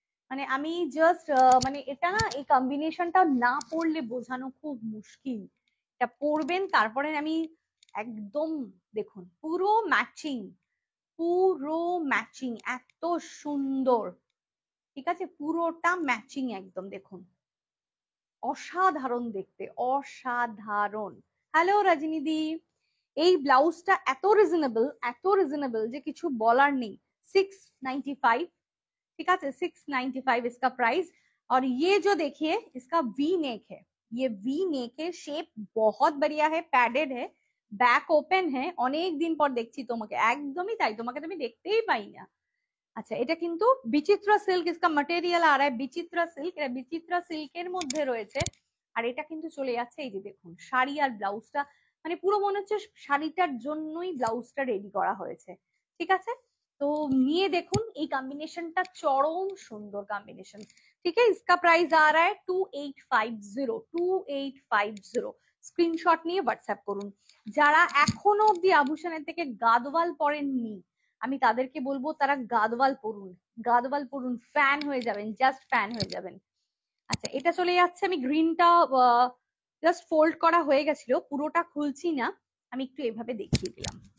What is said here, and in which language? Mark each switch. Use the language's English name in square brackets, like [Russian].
[Bangla] মানে আমি জাস্ট মানে এটা না, এই কম্বিনেশনটা না পরলে বোঝানো খুব মুশকিল, এটা পরবেন তারপরে আমি একদম দেখুন পুরো ম্যাচিং, পুরো ম্যাচিং, এত সুন্দর। ঠিক আছে, পুরোটা ম্যাচিং একদম, দেখুন অসাধারণ দেখতে, অসাধারণ। হ্যালো রজনীদি, এই ব্লাউজটা এত রিজনেবল, এত রিজনেবল যে কিছু বলার নেই। [Hindi] 695, ठीक है, 695 इसका प्राइस। और ये जो देखिए इसका वी नेक है, ये वी नेक है, शेप बहुत बढ़िया है, पैडेड है, बैक ओपन है। [Bangla] অনেক দিন পর দেখছি তোমাকে, একদমই তাই, তোমাকে তো আমি দেখতেই পাই না। আচ্ছা এটা কিন্তু বিচিত্রা সিল্ক, [Hindi] इसका मटेरियल आ रहा है [Bangla] বিচিত্রা সিল্ক, এটা বিচিত্রা সিল্কের মধ্যে রয়েছে। আর এটা কিন্তু চলে যাচ্ছে, এই যে দেখুন শাড়ি আর ব্লাউজটা, মানে পুরো মনে হচ্ছে শাড়িটার জন্যই ব্লাউজটা রেডি করা হয়েছে। ঠিক আছে, তো নিয়ে দেখুন এই কম্বিনেশনটা চরম সুন্দর কম্বিনেশন। ঠিক আছে, [Hindi] इसका प्राइस आ रहा है 2850, 2850। [Bangla] স্ক্রিনশট নিয়ে হোয়াটসঅ্যাপ করুন। যারা এখনো অব্দি আভূষণের থেকে গাদওয়াল পরেননি, আমি তাদেরকে বলবো তারা গাদওয়াল পরুন, গাদওয়াল পরুন, ফ্যান হয়ে যাবেন, জাস্ট ফ্যান হয়ে যাবেন। আচ্ছা এটা চলে যাচ্ছে, আমি গ্রিনটা জাস্ট ফোল্ড করা হয়ে গেছিল, পুরোটা খুলছি না, আমি একটু এভাবে দেখিয়ে দিলাম।